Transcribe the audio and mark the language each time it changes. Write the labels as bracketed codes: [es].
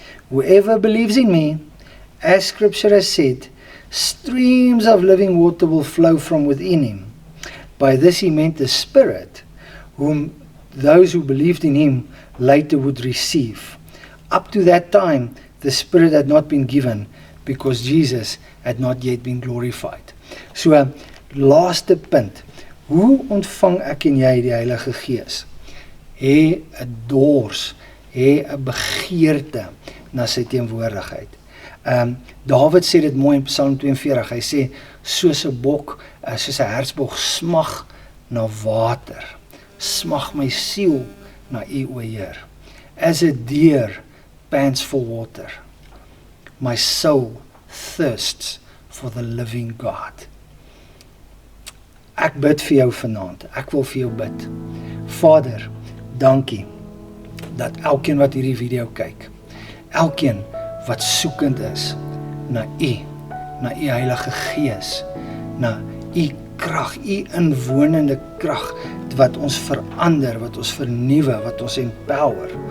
[en] Whoever believes in me, as Scripture has said, streams of living water will flow from within him. By this he meant the Spirit, whom those who believed in him later would receive. Up to that time, the Spirit had not been given because Jesus had not yet been glorified. [af] So, laaste punt. Hoe ontvang ek en jy die Heilige Gees? Hê 'n dors, hê 'n begeerte na sy teenwoordigheid. Dawid sê dit mooi in Psalm 42, hy sê, soos 'n bok, soos 'n hertsbok smag na water, smag my siel na U, o Heer. [en] As a deer pants for water, my soul thirsts for the living God. [af] Ek bid vir jou vanaand, ek wil vir jou bid. Vader, dankie, dat elkeen wat hierdie video kyk, elkeen wat soekend is na U Heilige Gees, na U krag, U inwonende krag, wat ons verander, wat ons vernuwe, wat ons empower.